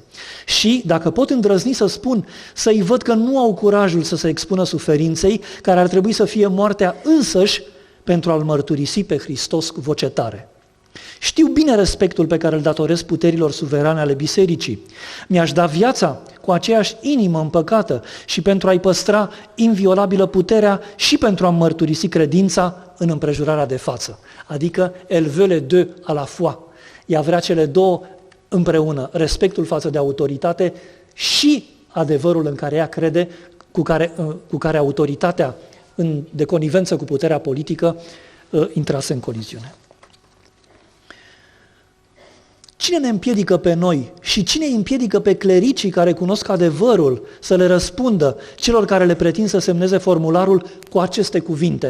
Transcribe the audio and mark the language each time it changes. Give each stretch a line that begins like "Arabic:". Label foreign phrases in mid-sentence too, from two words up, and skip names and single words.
Romanian: Și, dacă pot îndrăzni să spun, să-i văd că nu au curajul să se expună suferinței, care ar trebui să fie moartea însăși pentru a-L mărturisi pe Hristos cu voce tare. Știu bine respectul pe care îl datorez puterilor suverane ale bisericii. Mi-aș da viața cu aceeași inimă împăcată și pentru a-i păstra inviolabilă puterea și pentru a mărturisi credința în împrejurarea de față. Adică,
French: elle veut les deux à la fois.
Romanian: Ea vrea cele două împreună, respectul față de autoritate și adevărul în care ea crede, cu care autoritatea, de conivență cu puterea politică, intrase în coliziune. Cine ne împiedică pe noi și cine îi împiedică pe clericii care cunosc adevărul să le răspundă celor care le pretind să semneze formularul cu aceste cuvinte?